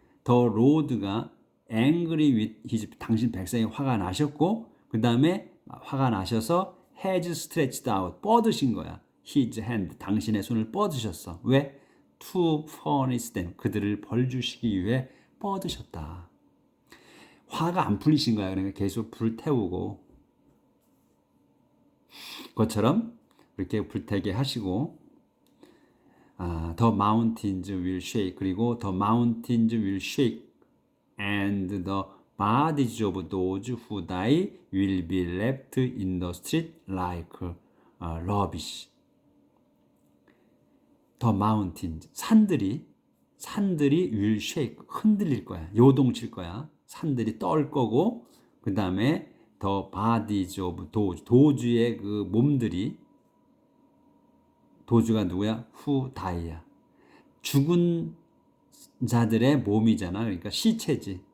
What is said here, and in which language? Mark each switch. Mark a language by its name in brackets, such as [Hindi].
[English] The Lord가 angry with his [Korean] 당신 백성이 화가 나셨고 그 다음에 화가 나셔서 [English] has stretched out [Korean] 뻗으신 거야. [English] his hand [Korean] 당신의 손을 뻗으셨어. 왜? [English] to punish them [Korean] 그들을 벌 주시기 위해 뻗으셨다. 화가 안 풀리신 거야. 그러니까 계속 불 태우고 그것처럼 이렇게 불태게 하시고 [English] the mountains will shake 그리고 the mountains will shake and the bodies of those who die will be left in the street like rubbish. The mountains [Korean] 산들이 [English] will shake [Korean] 흔들릴 거야. 요동칠 거야. 산들이 떨 거고 그 다음에 [English] the bodies of [Korean] 도주의 그 몸들이 도주가 누구야? [English] who die야. [Korean] 죽은 자들의 몸이잖아. 그러니까 시체지.